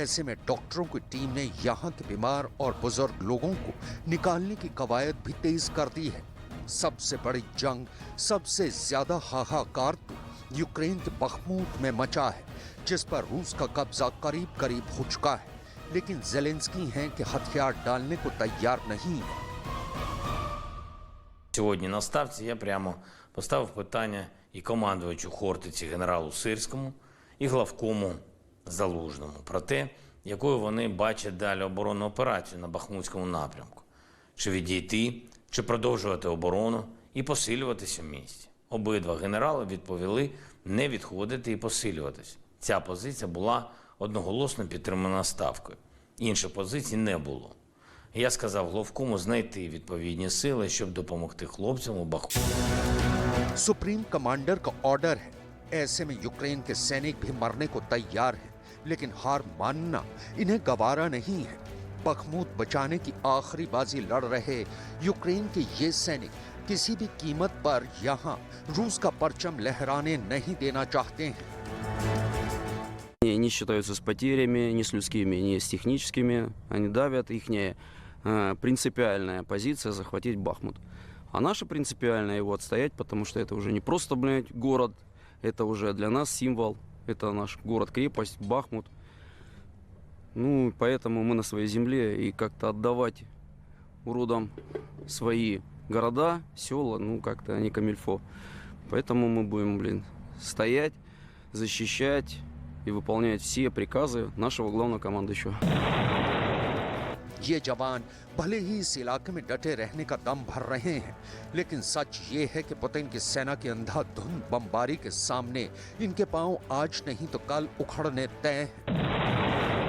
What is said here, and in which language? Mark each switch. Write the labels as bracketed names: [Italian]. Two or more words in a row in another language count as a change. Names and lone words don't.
[Hindi] ऐसे में डॉक्टरों की टीम ने यहाँ के बीमार और बुजुर्ग लोगों को निकालने की कवायद भी तेज कर दी है। सबसे बड़ी जंग, सबसे ज्यादा हाहाकार तो यूक्रेन के बखमूत में मचा है, जिस पर रूस का कब्जा करीब करीब हो चुका है। लेकिन ज़ेलेंस्की हैं कि हथियार डालने को तैयार नहीं है। [Ukrainian] Сьогодні на ставці я прямо поставив питання і командувачу Хортиці генералу Сирському, і главкому Залужному про те, якою вони бачать далі оборонну операцію на Бахмутському напрямку. Чи відійти, чи продовжувати оборону і посилюватися в місті. Обидва генерали відповіли не відходити і посилюватися. Ця позиція була одноголосно підтримана ставкою. Інших позицій не було. Я сказав главкому знайти відповідні сили, щоб допомогти хлопцям у Бахмуті. [English] supreme commander [Hindi] का ऑर्डर है। ऐसे में यूक्रेन के सैनिक भी मरने को तैयार हैं, लेकिन हार मानना इन्हें गवारा नहीं है। बखमूत बचाने की आखिरी बाजी लड़ रहे यूक्रेन के ये सैनिक किसी भी कीमत पर यहाँ रूस का परचम लहराने नहीं देना चाहते हैं। [Russian] Не считаются с потерями, ни с людскими, ни с техническими. Они давят. Ихняя принципиальная позиция захватить Бахмут. А наша принципиальная его отстоять, потому что это уже не просто, блядь, город, это уже для нас символ. Это наш город-крепость, Бахмут. Ну, поэтому мы на своей земле, и как-то отдавать уродам свои города, села, ну, как-то не камильфо. Поэтому мы будем, блин, стоять, защищать и выполнять все приказы нашего главного командующего. [Hindi] ये जवान भले ही इस इलाके में डटे रहने का दम भर रहे हैं, लेकिन सच ये है कि पुतिन की सेना की अंधाधुंध बमबारी के सामने इनके पांव आज नहीं तो कल उखड़ने तय हैं।